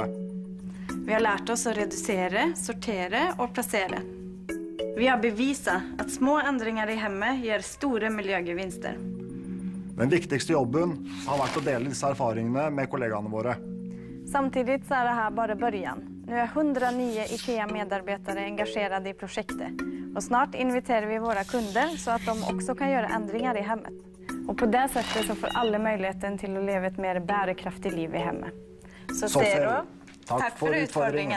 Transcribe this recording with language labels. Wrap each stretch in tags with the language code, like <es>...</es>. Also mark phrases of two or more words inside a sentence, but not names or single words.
<no>Vi har lært oss å redusere, sortere og plassere. Vi har bevisat at små endringer i hjemmet gir store miljøgevinster. Den viktigste jobben har vært å dele disse erfaringene med kollegaene våre. Samtidig så er det her bare början.</no> <sv>Nu är 100 nya IKEA-medarbetare engagerade i projektet. Och snart inviterar vi våra kunder så att de också kan göra ändringar i hemmet. Och på det sättet så får alla möjligheten till att leva ett mer bärkraftigt liv i hemmet. Så Zero, tack för utfordringen.</sv>